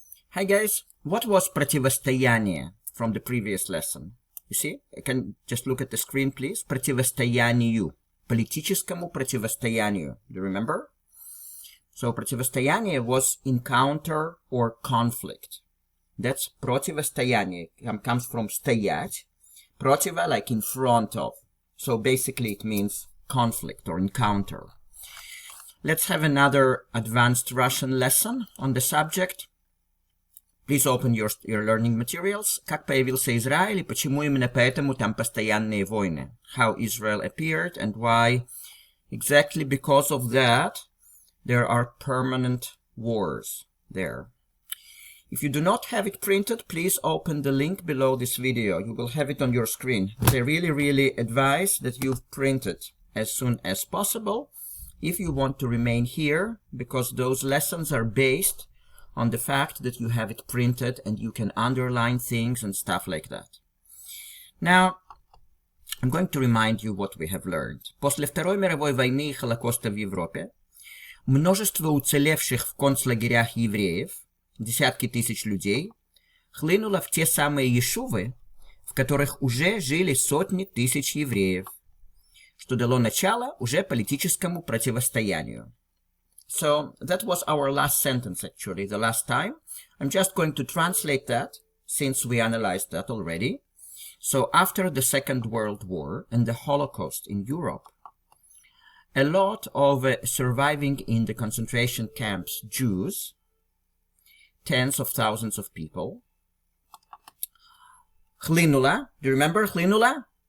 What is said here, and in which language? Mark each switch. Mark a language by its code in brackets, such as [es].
[en] Hi guys, what was противостояние from the previous lesson? You see, I can just look at the screen, please. [ru] Противостоянию, политическому противостоянию. [en] Do you remember? So противостояние was encounter or conflict. That's противостояние. Comes from стоять. Противо, like in front of. So basically it means conflict or encounter. Let's have another advanced Russian lesson on the subject. Please open your learning materials. [ru] Как появился Израиль и почему именно поэтому там постоянные войны. [en] How Israel appeared and why exactly because of that there are permanent wars there. If you do not have it printed, please open the link below this video. You will have it on your screen. But I really advise that you print it as soon as possible if you want to remain here, because those lessons are based on the fact that you have it printed and you can underline things and stuff like that. Now, I'm going to remind you what we have learned. [ru] После Второй мировой войны и Холокоста в Европе множество уцелевших в концлагерях евреев, десятки тысяч людей, хлынуло в те самые ешувы, в которых уже жили сотни тысяч евреев, что дало начало уже политическому противостоянию. [en] So that was our last sentence, actually, the last time. I'm just going to translate that, since we analyzed that already. So after the Second World War and the Holocaust in Europe, a lot of surviving in the concentration camps Jews, tens of thousands of people, хлынула, do you remember хлынула?